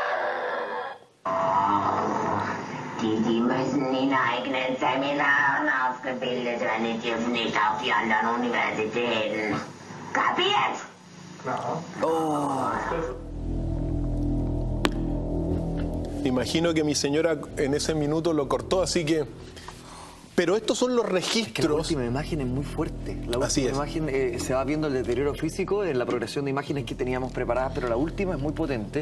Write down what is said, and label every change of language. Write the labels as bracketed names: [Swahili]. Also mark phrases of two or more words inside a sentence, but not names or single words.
[German] Die müssen in eigenen Seminaren ausgebildet werden, die dürfen nicht auf die anderen Universitäten. Kapiert? [Spanish] Imagino que mi señora en ese minuto lo cortó, así que... Pero estos son los Que la registros... última imagen es muy fuerte. La Así última es. imagen se va viendo el deterioro físico en la progresión de imágenes que teníamos preparadas, pero la última es muy potente.